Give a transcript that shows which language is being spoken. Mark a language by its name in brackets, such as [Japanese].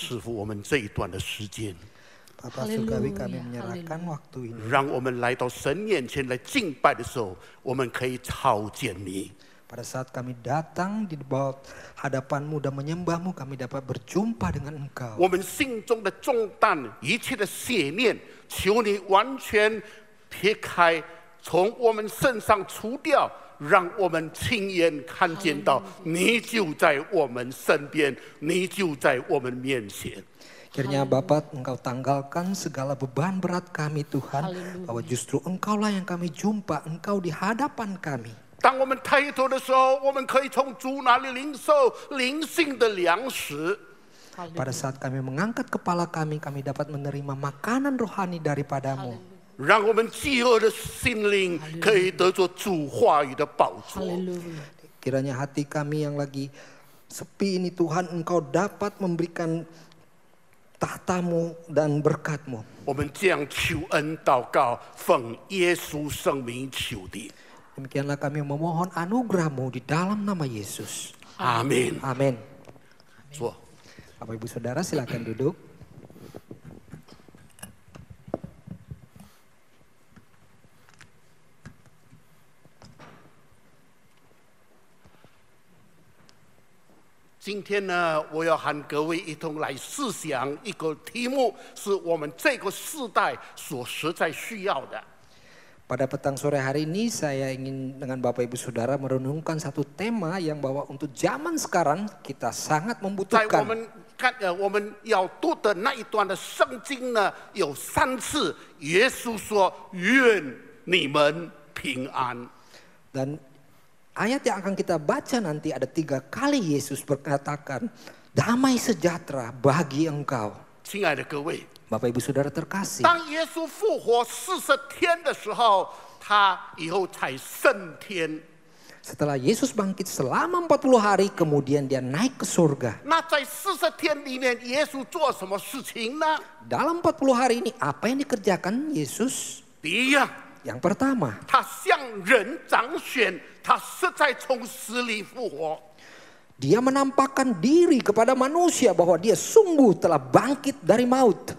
[Chinese] 师傅，我们这一段的时间， [Indonesian] Bapak Haleluya, Surgawi kami menyerahkan haleluya. waktu ini. [Chinese] 让我们来到神面前来敬拜的时候，我们可以朝见你。 [Indonesian] Pada saat kami datang di bawah hadapanmu dan menyembahmu, kami dapat berjumpa dengan engkau. [Chinese] 我们心中的重担，一切的邪念，求你完全撇开，从我们身上除掉，让我们亲眼看见到你就在我们身边，你就在我们面前。 [Indonesian] Akhirnya Bapak, engkau tanggalkan segala beban berat kami Tuhan. Haleluya. Bahwa justru engkaulah yang kami jumpa, engkau di hadapan kami. [Chinese] 当我们抬头的时候，我们可以从主那里领受灵性的粮食。 [Indonesian] Pada saat kami mengangkat kepala kami, kami dapat menerima makanan rohani daripadamu. [Chinese] 让我们饥饿的心灵可以得着主话语的宝座。 [Indonesian] Haleluya. Kiranya hati kami yang lagi sepi ini Tuhan, engkau dapat memberikan tahtamu dan berkatmu. [Chinese] 我们这样求恩祷告，奉耶稣圣名求的， [Indonesian] Demikianlah kami memohon anugerahmu di dalam nama Yesus. [Chinese] 阿门。 [Indonesian] Amin. [Chinese] 坐。 [Indonesian] Bapak Ibu Saudara silakan duduk. [Chinese] "今天呢，我要和各位一同来思想一个题目，是我们这个时代所实在需要的。 [Indonesian] Pada petang sore hari ini saya ingin dengan Bapak Ibu Saudara merenungkan satu tema yang bahwa untuk zaman sekarang kita sangat [Chinese] 在我 [Indonesian] membutuhkan. [Chinese] 们我们要读的那一段的圣经呢，有3次，耶稣说：“愿你们平安。” [Indonesian] Dan ayat yang akan kita baca nanti ada 3 kali Yesus berkatakan, damai sejahtera bagi engkau. [Chinese] 亲爱的各位， [Indonesian] Bapak Ibu Saudara terkasih. [Chinese] 当耶稣复活40天的时候，他以后才升天。 [Indonesian] Setelah Yesus bangkit selama 40 hari kemudian dia naik ke surga. [Chinese] 那在40天里面，耶稣做什么事情呢？ [Indonesian] Dalam 40 hari ini apa yang dikerjakan Yesus? [Chinese] 第一样， [Indonesian] Yang pertama, [Chinese] 他向人彰显他实在从死里复活。 [Indonesian] dia menampakkan diri kepada manusia bahwa dia sungguh telah bangkit dari maut.